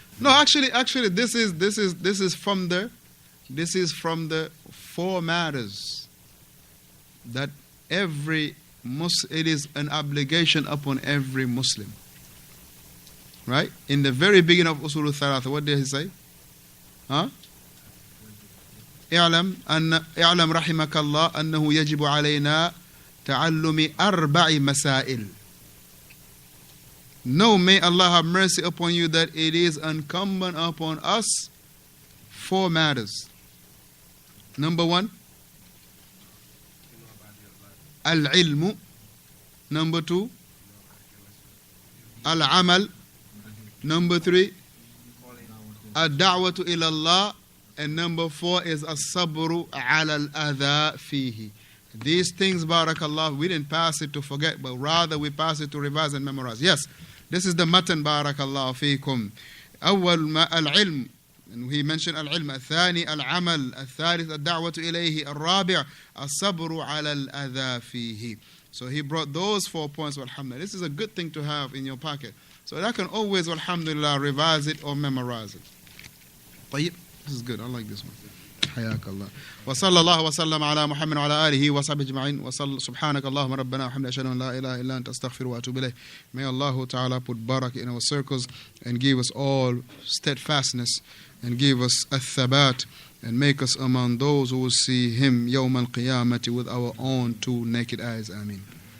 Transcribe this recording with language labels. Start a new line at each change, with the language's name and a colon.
English: No, actually, this is from the four matters that it is an obligation upon every Muslim. Right? In the very beginning of Usool Thalathaa, what did he say? Huh?
Arabic: اعلم رحمك الله أنه يجب علينا تعلم أربع مسائل.
English: Know, may Allah have mercy upon you, that it is incumbent upon us four matters. Number one, al-ilmu. Number two, al-amal. Number three, ad-da'watu ila Allah. And number four is as-sabru ala al-adha fihi. These things, barakallah, we didn't pass it to forget, but rather we pass it to revise and memorize. Yes, this is the matan, barakallah fikum.
Arabic: أول ما العلم,
English: and he mentioned
Arabic: العلم. الثاني العمل. الثالث الدعوة إليه. الرابع الصبر على الأذى فيه.
English: So he brought those 4 points, alhamdulillah. This is a good thing to have in your pocket. So that can always, alhamdulillah, revise it or memorize it. طيب, this is good. I like this one.
Arabic: حياك الله. وصلى الله وسلم على محمد وعلى آله وصحبه أجمعين. سبحانك اللهم ربنا وحمدك أشهد أن لا إله إلا أنت أستغفر وأتوب إليك.
English: May Allah Ta'ala put barakah in our circles and give us all steadfastness and give us الثبات and make us among those who will see Him يوم القيامة with our own two naked eyes. Ameen.